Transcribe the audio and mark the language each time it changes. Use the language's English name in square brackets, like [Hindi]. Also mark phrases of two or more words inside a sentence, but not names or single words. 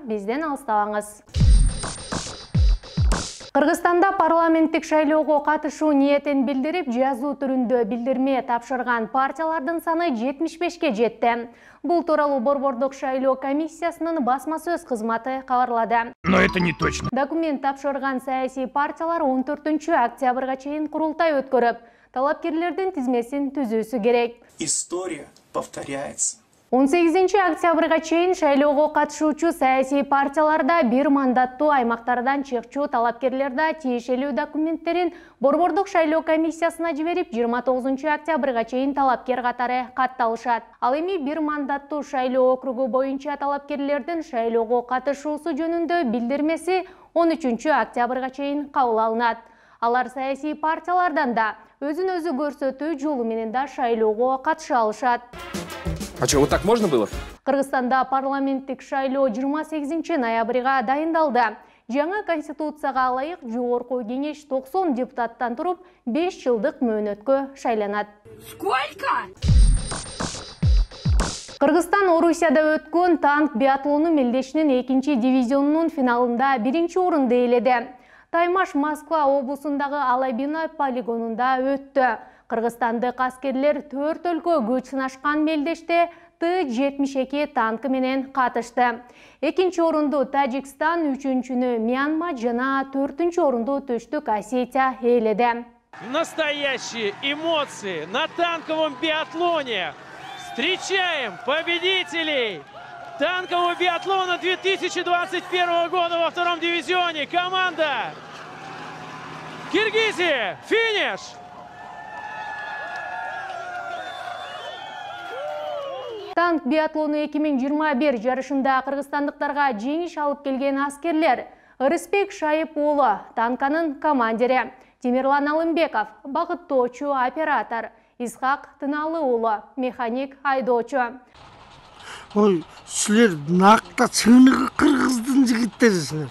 [Kyrgyz] Бизден алыстабаңыз. Кыргызстанда парламенттик шайлоого катышуу ниетин билдирип, жазуу түрүндө билдирме тапшырган партиялардын саны 75-ке жетти. Бул тууралуу Борбордук шайлоо комиссиясынын басма сөз кызматы кабарлады. [Russian] Но это не точно. [Kyrgyz] Документ тапшырган саясий партиялар 14 октябрга чейин курултай өткөрүп, талапкерлердин тизмесин түзүүсү керек. [Russian] История повторяется. [Kyrgyz] 18 октябрга чейин шайлоого катышуучу саясий партияларда бир мандаттуу аймактардан чыкчу талапкерлерди тиешелүү документтерин Борбордук шайлоо комиссиясына жиберип, 29 октябрга чейин талапкер катары катталышат. Ал эми бир мандаттуу шайлоо округу боюнча талапкерлердин шайлоого катышуусу жөнүндө билдирмеси 13 октябрга чейин кабыл алынат. Алар саясий партиялардан да өзүн өзү көрсөтүү жолу менен да шайлоого катыша алышат. [Russian] А что, вот так можно было? [Kyrgyz] Кыргызстанда парламенттик шайлоо 28 ноябрга дайындалды. Жаңы конституцияга ылайык жогорку кеңеш 90 депутаттан туруп 5 жылдык мөөнөткө шайланат. [Russian] Сколько? [Kyrgyz] Кыргызстан Орусияда өткөн танк биатлону мелдешинин 2 дивизионунун финалында 1 орунду ээледи. Таймаш Москва облусундагы Алабина полигонунда өттү. Кыргызстандык аскерлер 4 өлкө күч сынашкан мелдеште Т-72 танкы менен катышты. 2 орунду Тажикстан, 3-чүнү Мьянма жана 4-чү орунду Түштүк Осетия ээледи. [Russian] Настоящие эмоции на танковом биатлоне. Встречаем победителей танкового биатлона 2021 года во 2-м дивизионе. Команда Киргизия. Финиш! [Kyrgyz] Танк биатлону 2021 жарышында кыргызстандыктарга жеңиш алып келген аскерлер Ырысбек Шайып уулу танканын командири, Тимирлан Алымбеков багыттоочу оператор, Исхак Тыналы уулу механик айдоочу. Ой, силер накта чыныгы кыргыздын жигиттерисиңер.